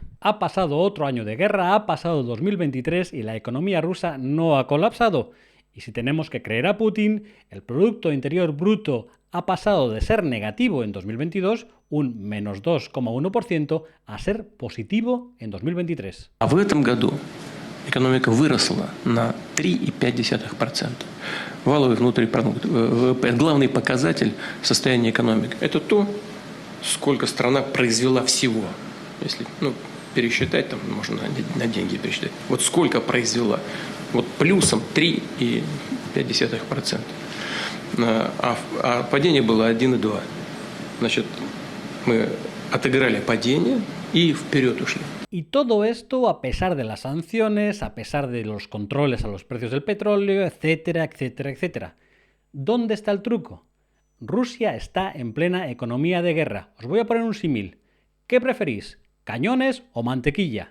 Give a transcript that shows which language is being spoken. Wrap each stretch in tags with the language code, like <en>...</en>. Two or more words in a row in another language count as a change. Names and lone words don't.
<es>Ha pasado otro año de guerra, ha pasado 2023 y la economía rusa no ha colapsado. Y si tenemos que creer a Putin, el Producto Interior Bruto ha pasado de ser negativo en 2022, un menos 2,1%, a ser positivo en 2023.</es> <ru>А в этом году экономика выросла на 3,5%. Валовый внутренний продукт, ВВП, главный показатель состояния экономики. Это то, сколько страна произвела всего. Если пересчитать, там можно на деньги пересчитать. Вот сколько произвела. Вот плюсом 3,5%. А падение было 1,2%. Значит, мы отыграли падение y вперед ушли.</ru> <es>Y todo esto a pesar de las sanciones, a pesar de los controles a los precios del petróleo, etcétera, etcétera, etcétera. ¿Dónde está el truco? Rusia está en plena economía de guerra. Os voy a poner un símil. ¿Qué preferís? ¿Cañones o mantequilla?</es>